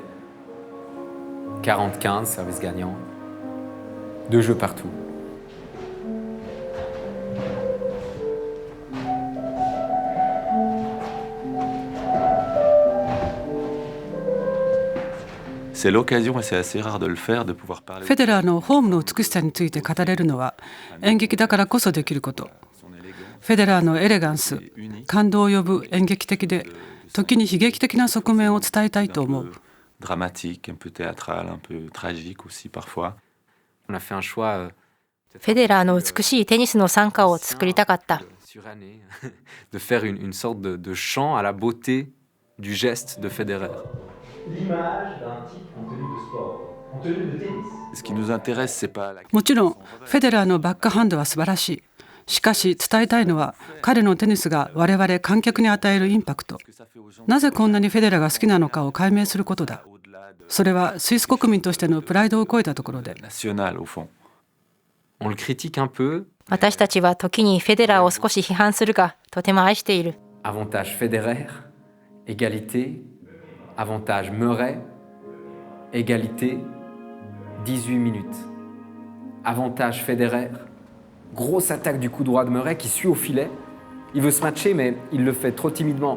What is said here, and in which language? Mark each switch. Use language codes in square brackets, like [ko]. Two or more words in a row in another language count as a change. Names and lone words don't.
[fr] 40-15, service gagnant. 2 jeux partout. C'est l'occasion, et c'est assez rare de le faire, de pouvoir parler. [ja] フェデラーのフォームの美しさについて語れるのは演劇だからこそできること。フェデラーのエレガンス、感動を呼ぶ演劇的で、時に悲劇的な側面を伝えたいと思う。 [fr] Dramatique, un peu théâtral, un peu tragique aussi parfois. On a fait un choix [ja] フェデラーの美しいテニスの賛歌を作りたかった。 [fr] suranné de faire une sorte de chant à la beauté du geste de Federer. L'image d'un type en tenue de sport, en tenue de tennis. Ce qui nous intéresse, c'est pas la [ja] もちろんフェデラーのバックハンドは素晴らしい。しかし伝えたいのは彼のテニスが我々観客に与えるインパクト。なぜこんなにフェデラーが好きなのかを解明することだ。それはスイス国民としてのプライドを超えたところで。 [fr] nationale au fond. On le critique un peu. [ja] 私たちは時にフェデラーを少し批判するが、とても愛している。 [fr] Avantage Federer, égalité. Avantage Murray, égalité. 18 minutes. Avantage Federer. Grosse attaque du coup droit de Murray qui suit au filet. Il veut se matcher, mais il le fait trop timidement.